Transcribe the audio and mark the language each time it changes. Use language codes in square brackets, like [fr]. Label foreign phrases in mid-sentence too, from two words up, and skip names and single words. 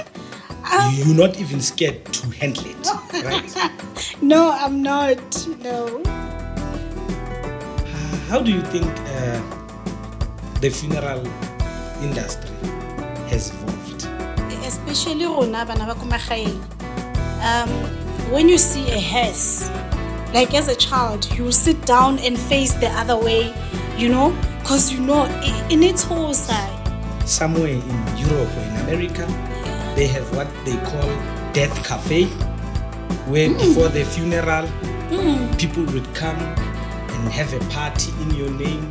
[en] You're not even scared to handle it, right? No, I'm not. No. How do you think the funeral industry has evolved? [tn] Especially rona bana ba ko magaeng. [en] When you see a hearse, like as a child, you sit down and face the other way, because in its whole side. Somewhere in Europe or in America, they have what they call death cafe, where before the funeral, people would come and have a party in your name.